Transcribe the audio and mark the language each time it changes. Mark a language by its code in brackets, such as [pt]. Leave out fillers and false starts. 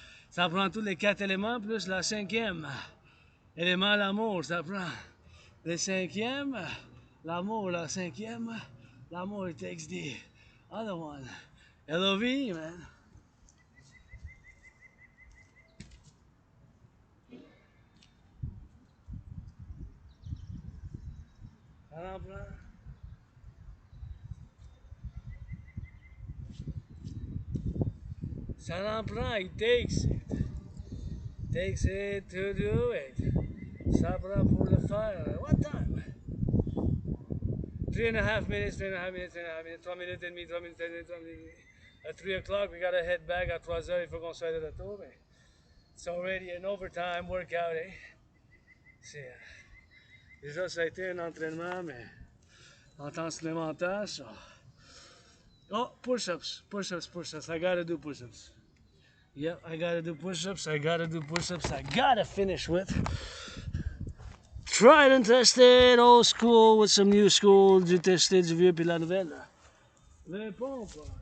[fr] Ça prend tous les quatre éléments, plus la cinquième. Élément, l'amour, ça prend le cinquième, l'amour, la cinquième. [en] L'amour takes the other one. LOV, man. [fr] Ça en prend. Ça en prend, [en] it takes it. Takes it to do it. [fr] Ça prend pour le faire. [en] What time? 3.5 minutes, 3.5 minutes, 3.5 minutes, 3 minutes and me, 3 minutes and me, 3 minutes. At 3 o'clock, we gotta head back [fr] à 3 heures, il faut qu'on soit de retour, [en] mais it's already an overtime workout, eh? [fr] C'est, déjà, ça a été un entraînement, mais en temps supplémentaire, ça. [en] Oh, push-ups, push-ups, push-ups. I gotta do push-ups. Yep, I gotta do push-ups, I gotta do push-ups, I gotta finish with tried and tested, old school with some new school, [fr] du testé, du vieux, puis la nouvelle. Les pompes.